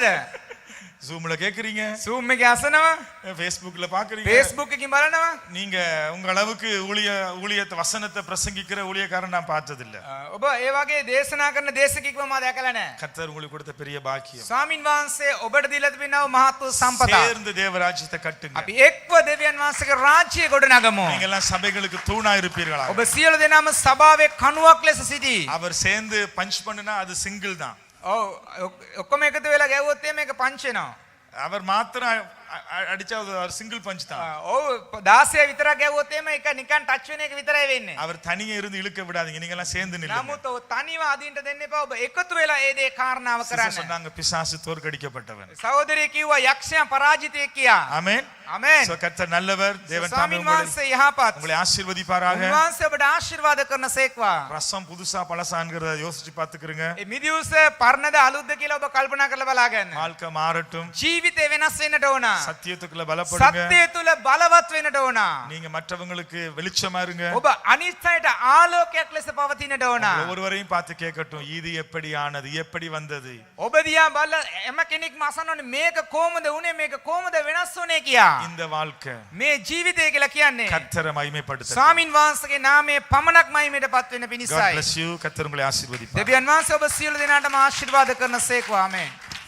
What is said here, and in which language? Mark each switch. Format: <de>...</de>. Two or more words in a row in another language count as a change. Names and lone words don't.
<ta>Zoomல கேட்கறீங்க.</ta> <si>Zoom එකේ අසනවා.</si> <ta>Facebookல பாக்குறீங்க.</ta> <si>Facebook එකකින් බලනවා.</si> <ta>நீங்க உங்க அளவுக்கு ஊழியத்தை வசனத்தை பிரசங்கிக்கிற ஊழியக்காரன் நான் பார்த்தது இல்ல.</ta> <si>ඔබ ඒ වගේ දේශනා කරන දේශකෙක්ව මම දැකලා නැහැ.</si> <ta>கர்த்தர் உங்களுக்கு கொடுத்த பெரிய பாக்கியம்.</ta> <si>ස්වාමින් වහන්සේ ඔබට දීලා තිබෙනව මහත් වූ සම්පත.</si> <ta>சேர்ந்து தேவராஜ்யத்தை கட்டுங்க.</ta> <si>අපි එක්ව දෙවියන් වහන්සේගේ රාජ්‍යය ගොඩනගමු.</si> <ta>நீங்க எல்லாம் சபைகளுக்கு தூணா இருப்பீர்களா?</ta> <si>ඔබ සියලු දෙනාම සභාවේ කණුවක් ලෙස සිටි.</si> <ta>அவர் சேர்ந்து பஞ்ச் பண்ணுனா அது சிங்கிள் தான்.</ta> <si>ඔව් ඔක්කොම එකතු වෙලා ගැව්වොත් මේක පංච් වෙනවා.</si> <ta>அவர் மாத்திரம் அடிச்சா அது</ta> <en>single punch</en> <ta>தான்.</ta> <si>ඔව් 16 විතරක් ගැව්වොත් එක නිකන් ටච් වෙන එක විතරයි වෙන්නේ.</si> <ta>அவர் தனியே இருந்து இழுக்க விடாதீங்க. நீங்க எல்லாம் சேர்ந்து நில்லுங்க.</ta> <si>නමුත් ඔව් තනිව අදින්ට දෙන්න එපා. ඔබ එකතු වෙලා ඒ දේ කාරණාව කරන්න.</si> <ta>சொன்னாங்க பிசாசு தோற்கடிக்கப்பட்டவன்.</ta> <si>සහෝදරය කිව්වා යක්ෂයා පරාජිතයෙක් කියා.</si> <ta>ஆமென்.</ta> <si>ආමෙන්.</si> <ta>சோ கர்த்தர் நல்லவர். தேவன் தாமே</ta> <si>ස්වාමීන් වහන්සේ යහපත්.</si> <ta>உங்களை ஆசீர்வதிப்பாராக.</ta> <si>උන්වහන්සේ ඔබට ආශිර්වාද කරන සේක්වා.</si> <ta>ரசம் புதுசா பழசாங்கிறத யோசிச்சு பாத்துக்கிறீங்க.</ta> <si>ඒ මිදියුස පරණද අලුත්ද කියලා ඔබ කල්පනා කරලා බලාගන්න.</si> <ta>வாழ்க்கை மாறட்டும்.</ta> <si>ජීවිතේ වෙනස් වෙන්නට ඕන.</si> <ta>சத்தியத்துக்குள்ள பலப்படுங்க.</ta> <si>සත්‍යය තුල බලවත් වෙන්නට ඕන.</si> <ta>நீங்க மற்றவங்களுக்கு வெளிச்சமா இருங்க.</ta> <si>ඔබ අනිත් අයට ආලෝකයක් ලෙස පවතින්නට ඕන.</si> <ta>ஒவ்வொருவரையும் பார்த்து கேட்கட்டும், இது எப்படி ஆனது, எப்படி வந்தது.</ta> <si>ඔබ දිහා බලලා හැම කෙනෙක්ම අසන්න ඕනේ මේක කොහොමද උනේ, මේක කොහොමද වෙනස් වුනේ කියා.</si> <ta>இந்த வாழ்க்கை</ta> <si>මේ ජීවිතය කියලා කියන්නේ</si> <ta>கர்த்தரை மகிமைப்படுத்த.</ta> <si>ස්වාමින් වහන්සේගේ නාමයේ පමණක් මහිමයටපත් වෙන God පිණිසයි.</si> <en>bless you.</en> <ta>கர்த்தர் உங்களை ஆசீர்வதிப்பார்.</ta> <si>දෙවියන් වහන්සේ ඔබ සියලු දෙනාටම ආශිර්වාද කරන සේක්වා. ආමෙන්.</si>